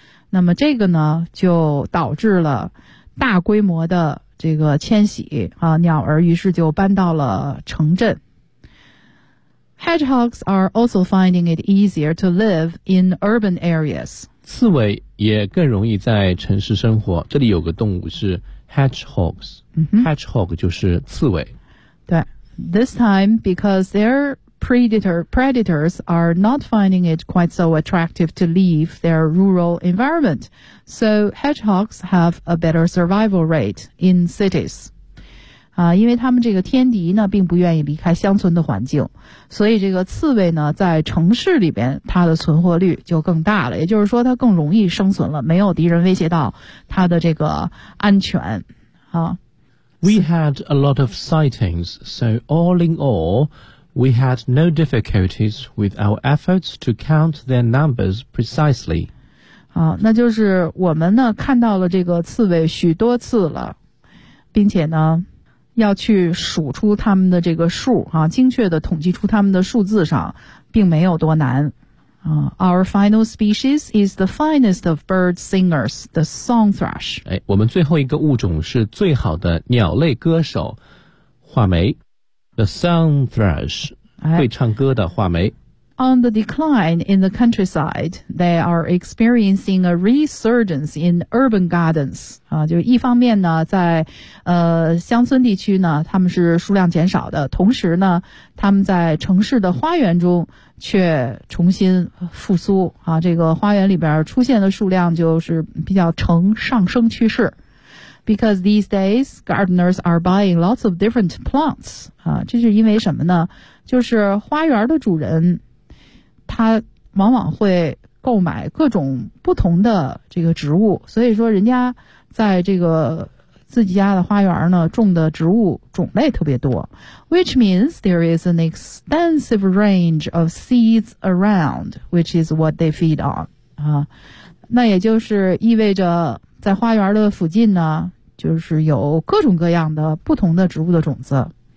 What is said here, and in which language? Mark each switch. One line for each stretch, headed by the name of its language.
Chinese: 那么这个呢，就导致了大规模的这个迁徙啊，鸟儿于是就搬到了城镇。
English: Hedgehogs are also finding it easier to live in urban areas.
Chinese: 刺猬也更容易在城市生活。这里有个动物是 hedgehogs，hedgehog 就是刺猬。对 ，this time because they're Predators are not finding it quite so attractive to leave their rural environment, so hedgehogs have a better survival rate in cities. 啊，因为他们这个天敌呢，并不愿意离开乡村的环境，所以这个刺猬呢，在城市里边，它的存活率就更大了，也就是说，它更容易生存了，没有敌人威胁到它的这个安全。啊
English: ，We had a lot of sightings, so all in all. We had no difficulties with our efforts to count their numbers precisely.
Chinese: 好，那就是我们呢看到了这个刺猬许多次了，并且呢要去数出他们的这个数啊，精确的统计出他们的数字上并没有多难。
English: Our final species is the finest of bird singers, the song thrush.
Chinese: 哎，我们最后一个物种是最好的鸟类歌手，画眉。 The song thrush, 会唱歌的画眉。
English: On the decline in the countryside, they are experiencing a resurgence in urban gardens.
Chinese: 啊，就是一方面呢，在乡村地区呢，他们是数量减少的，同时呢，他们在城市的花园中却重新复苏。啊，这个花园里边出现的数量就是比较呈上升趋势。
English: Because these days, gardeners are buying lots of different plants.
Chinese: 啊，这是因为什么呢？就是花园的主人，他往往会购买各种不同的这个植物，所以说人家在这个自己家的花园呢种的植物种类特别多。
English: Which means there is an extensive range of seeds around, which is what they feed on.、
Chinese: 那也就是意味着在花园的附近呢就是有各种各样的不同的植物的种子。